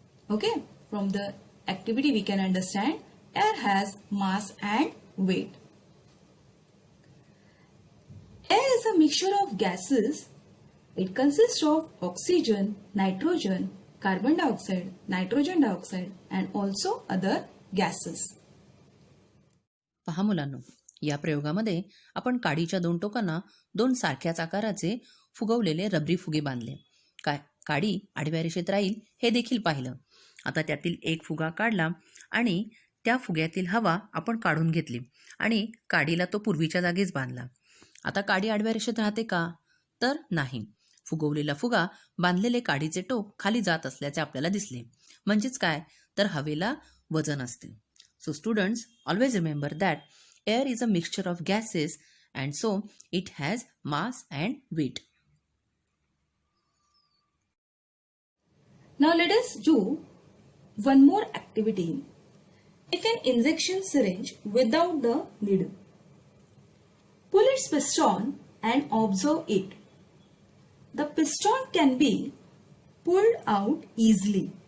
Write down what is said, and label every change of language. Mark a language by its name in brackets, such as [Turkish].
[English] Okay, from the activity we can understand air has mass and weight. Air is a mixture of gases. It consists of oxygen, nitrogen, carbon dioxide, nitrogen dioxide and also other gases. [Marathi] पहा मुलांनो, या प्रयोगामध्ये आपण काडीच्या 2 टोकांना 2 सारख्याच आकाराचे फुगवलेले रबरी फुगे बांधले. काडी आडव्या रेषेत राहील हे देखील पाहिलं. आता त्यातील एक फुगा काढला आणि त्या फुग्यातील हवा आपण काढून घेतली आणि काडीला तो पूर्वीच्या जागीच बांधला. आता काडी आडव्या रेषेत राहते का? तर नाही. फुगवलेला फुगा बांधलेले काडीचे टोक खाली जात असल्याचे आपल्याला दिसले. म्हणजेच काय? तर हवेला वजन असते. [English] So students, always remember that air is a mixture of gases and so it has mass and weight. Now let us do one more activity. Take an injection syringe without the needle. Pull its piston and observe it. The piston can be pulled out easily.